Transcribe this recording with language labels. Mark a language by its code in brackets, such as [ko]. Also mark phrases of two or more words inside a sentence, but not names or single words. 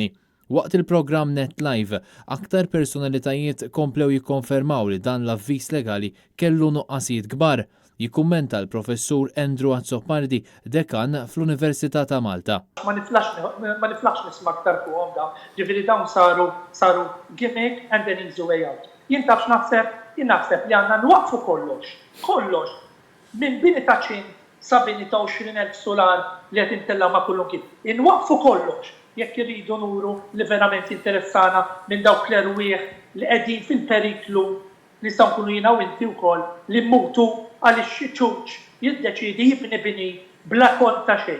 [mt] Waqt il-programm Net Live, aktar personalitajiet komplew jikkonfermaw li dan l-avviż legali kellu nuqqasijiet kbar. Jikkummenta l-professur Andrew Azzopardi, dekan fl-Università ta' Malta. Ma niflaħx nisma' aktar fuqhom dawn, ġifieri dawn saru [en] gimmick and then easy way out. [mt] Jien tafx naħseb li għandna nwaqfu kollox, minn bini ta' ċin sa bini ta' 20,000 solar li qed intella ma' kullum kien. Inwaqfu kollox jekk irridu nuru li verament interessana minn dawk l-erwieħ li qegħdin fil-periklu li nistgħu nkunu jiena u inti wkoll li mmutu għaliex xi ċuċ jiddeċiedi jibni bini bla kont ta' xejn.